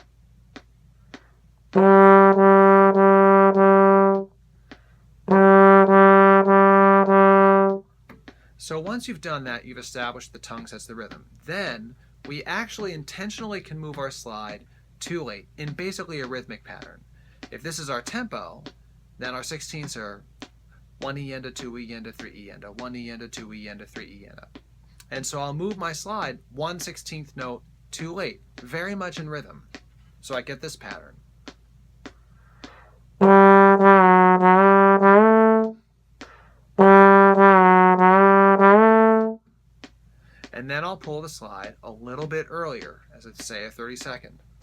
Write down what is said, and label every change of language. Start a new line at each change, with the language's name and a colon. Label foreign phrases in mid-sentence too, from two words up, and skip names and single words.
English: So once you've done that, you've established the tongue sets the rhythm. Then we actually intentionally can move our slide too late in basically a rhythmic pattern. If this is our tempo, then our 16ths are 1 E endo, 2 E endo, 3 E endo, 1 E endo, 2 E endo, 3 E endo. And so I'll move my slide 1/16th note too late, very much in rhythm. So I get this pattern. And then I'll pull the slide a little bit earlier, as it's say a 32nd.